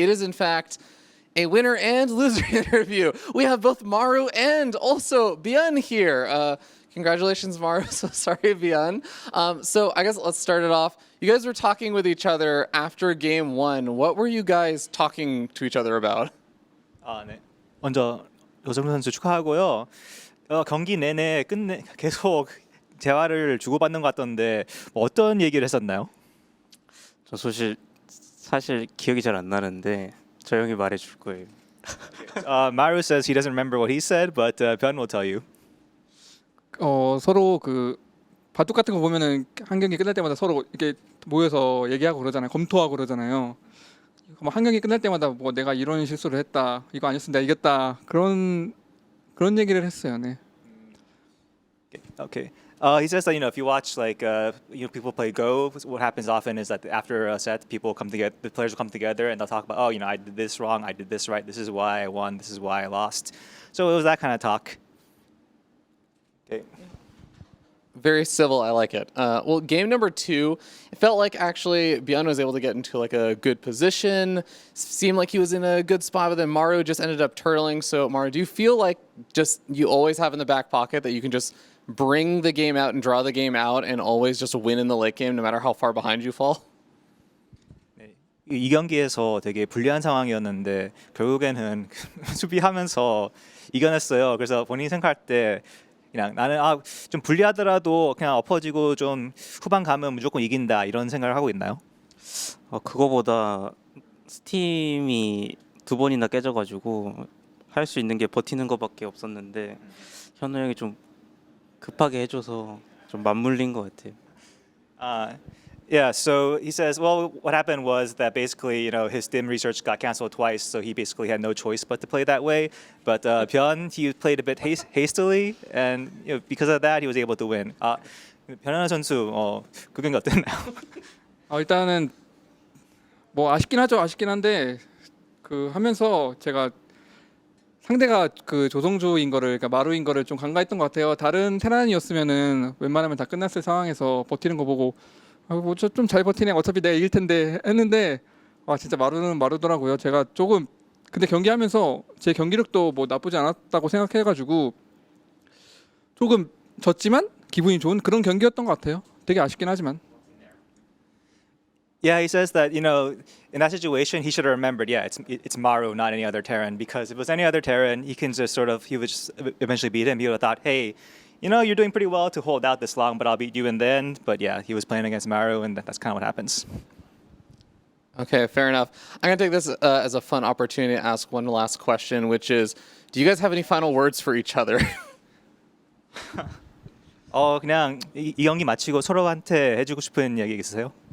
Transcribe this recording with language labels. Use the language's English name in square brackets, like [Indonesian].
[English] It is, in fact, a winner and loser interview. We have both Maru and also ByuN here. Congratulations, Maru. So sorry, ByuN. So I guess let's start it off. You guys were talking with each other after game 1. What were you guys talking to each other about? [Korean] 네. 먼저 요정우 선수 축하하고요. 경기 내내 계속 대화를 주고받는 것 같던데 어떤 얘기를 했었나요? 저 사실 기억이 잘 안 나는데 저 형이 말해줄 거예요. [English] Maru says he doesn't remember what he said, but ByuN will tell you. [Korean] 서로 그 바둑 같은 거 보면은 한 경기 끝날 때마다 서로 이렇게 모여서 얘기하고 그러잖아요. 검토하고 그러잖아요. 뭐 한 경기 끝날 때마다 뭐 내가 이런 실수를 했다, 이거 아니었으면 내가 이겼다, 그런 얘기를 했어요. 네. [English] Okay. He says that, you know, if you watch like people play Go, what happens often is that after a set, people come together, the players will come together and they'll talk about, oh, you know, I did this wrong, I did this right, this is why I won, this is why I lost. So it was that kind of talk. Okay. Very civil. I like it. Well, game number 2, it felt like actually ByuN was able to get into like a good position. Seemed like he was in a good spot, but then Maru just ended up turtling. So Maru, do you feel like just you always have in the back pocket that you can just bring the game out and draw the game out and always just win in the late game no matter how far behind you fall? [Korean] 이 경기에서 되게 불리한 상황이었는데 결국에는 수비하면서 이겨냈어요. 그래서 본인이 생각할 때 그냥 나는 좀 불리하더라도 그냥 엎어지고 좀 후반 가면 무조건 이긴다 이런 생각을 하고 있나요? 그거보다 스팀이 2번이나 깨져가지고 할 수 있는 게 버티는 거밖에 없었는데 현우 형이 좀 급하게 해줘서 좀 맞물린 것 같아요. [English] Yeah, so he says, well, what happened was that basically, you know, his STEM research got canceled twice, so he basically had no choice but to play that way. But ByuN, he played a bit hastily, and you know, because of that, he was able to win. [Korean] 변현아 선수, 그 경기 어땠나요? 일단은 뭐 아쉽긴 한데 그 하면서 제가 상대가 그 조성주인 거를, 그러니까 마루인 거를 좀 간과했던 것 같아요. 다른 테란이었으면은 웬만하면 다 끝났을 상황에서 버티는 거 보고 뭐 좀 잘 버티네, 어차피 내가 이길 텐데 했는데 진짜 마루는 마루더라고요. 제가 조금 근데 경기하면서 제 경기력도 뭐 나쁘지 않았다고 생각해가지고 조금 졌지만 기분이 좋은 그런 경기였던 것 같아요. 되게 아쉽긴 하지만. [English] Yeah, he says that, you know, in that situation, he should have remembered, yeah, it's Maru, not any other Terran. Because if it was any other Terran, he would just eventually beat him. He would have thought, hey, you know, you're doing pretty well to hold out this long, but I'll beat you in the end. But yeah, he was playing against Maru, and that's kind of what happens. Okay, fair enough. I'm going to take this as a fun opportunity to ask one last question, which is, do you guys have any final words for each other? [Korean] 그냥 이 경기 마치고 서로한테 해주고 싶은 이야기 있으세요?